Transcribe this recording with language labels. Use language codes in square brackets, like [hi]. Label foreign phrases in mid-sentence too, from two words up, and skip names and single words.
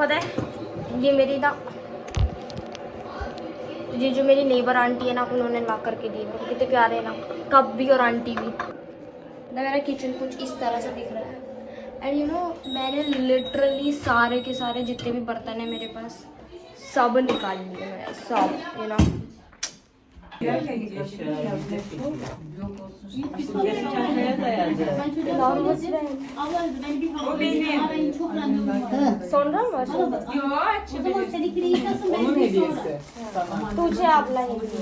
[hi] पता है ये मेरी ना, ये जो मेरी नेबर आंटी है ना, उन्होंने ला करके दी है। कितने प्यारे हैं ना, कप भी और आंटी भी ना। मेरा किचन कुछ इस तरह से दिख रहा है। [en] and you know, [hi] मैंने लिटरली सारे के सारे जितने भी बर्तन हैं मेरे पास सब निकाल लिए मैं, सब [en] you know. [tr] Sonra mı başladı? Onun hediyesi. Tamam. Tuğçe abla hediye.